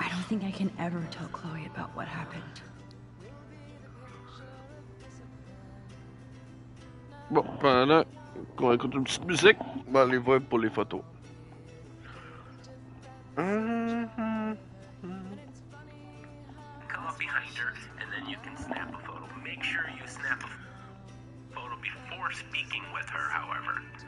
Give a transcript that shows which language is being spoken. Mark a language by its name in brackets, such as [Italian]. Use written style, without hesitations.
[English] I don't think I can ever tell Chloe about what happened. [French] Bon, pendant qu'on écoute une petite musique, on va aller voir pour les photos. [English] Come up behind her, and then you can snap a photo. Make sure you snap a photo before speaking with her, however.